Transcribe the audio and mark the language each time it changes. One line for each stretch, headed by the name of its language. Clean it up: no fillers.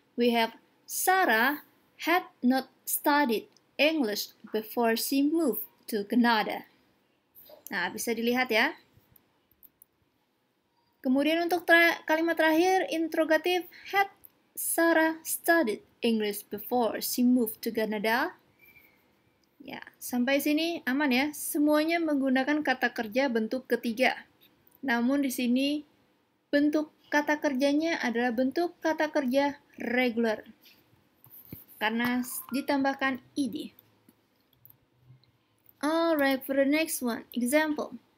English: We have Sarah had not studied English before she moved to Canada.
Indonesian: Nah, bisa dilihat ya. Kemudian untuk kalimat terakhir, interrogatif,
English: had Sarah studied English before she moved to Canada?
Indonesian: Ya, sampai sini aman ya. Semuanya menggunakan kata kerja bentuk ketiga. Namun di sini bentuk kata kerjanya adalah bentuk kata kerja regular. Karena ditambahkan ed.
English: Alright, for the next one, example.